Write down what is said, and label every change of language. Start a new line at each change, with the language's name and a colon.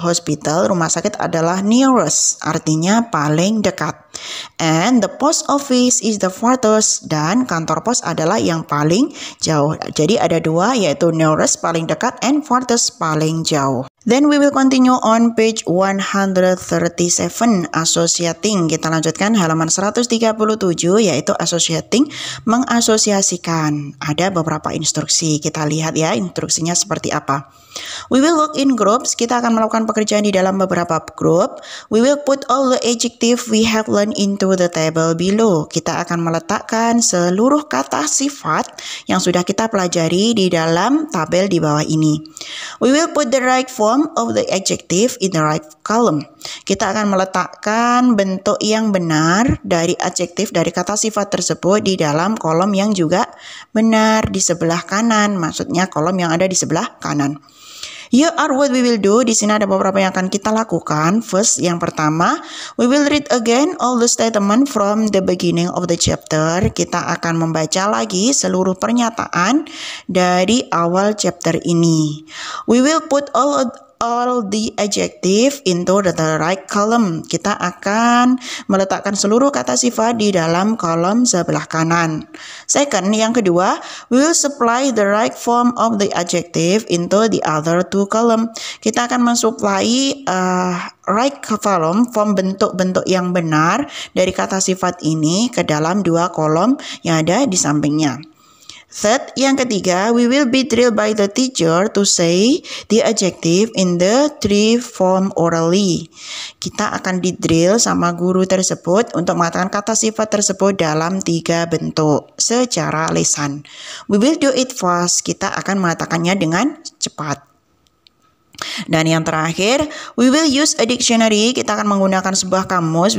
Indonesian: Hospital, rumah sakit adalah nearest, artinya paling dekat.
English: And the post office is the farthest,
Indonesian: dan kantor pos adalah yang paling jauh. Jadi ada dua, yaitu nearest paling dekat and farthest paling jauh.
English: Then we will continue on page 137, associating.
Indonesian: Kita lanjutkan halaman 137, yaitu associating, mengasosiasikan. Ada beberapa instruksi. Kita lihat ya instruksinya seperti apa.
English: We will work in groups.
Indonesian: Kita akan melakukan pekerjaan di dalam beberapa grup.
English: We will put all the adjective we have learned into the table below.
Indonesian: Kita akan meletakkan seluruh kata sifat yang sudah kita pelajari di dalam tabel di bawah ini.
English: We will put the right form of the adjective in the right column.
Indonesian: Kita akan meletakkan bentuk yang benar dari adjektif dari kata sifat tersebut di dalam kolom yang juga benar di sebelah kanan. Maksudnya kolom yang ada di sebelah kanan.
English: Here are what we will do.
Indonesian: Di sini ada beberapa yang akan kita lakukan.
English: First,
Indonesian: yang pertama,
English: we will read again all the statement from the beginning of the chapter.
Indonesian: Kita akan membaca lagi seluruh pernyataan dari awal chapter ini.
English: We will put all the adjective into the right column.
Indonesian: Kita akan meletakkan seluruh kata sifat di dalam kolom sebelah kanan.
English: Second,
Indonesian: yang kedua,
English: we will supply the right form of the adjective into the other two column.
Indonesian: Kita akan mensuplai right column, form bentuk-bentuk yang benar dari kata sifat ini ke dalam dua kolom yang ada di sampingnya.
English: Third,
Indonesian: yang ketiga,
English: we will be drilled by the teacher to say the adjective in the three form orally.
Indonesian: Kita akan didrill sama guru tersebut untuk mengatakan kata sifat tersebut dalam 3 bentuk secara lisan.
English: We will do it fast.
Indonesian: Kita akan mengatakannya dengan cepat. Dan yang terakhir,
English: we will use a dictionary.
Indonesian: Kita akan menggunakan sebuah kamus.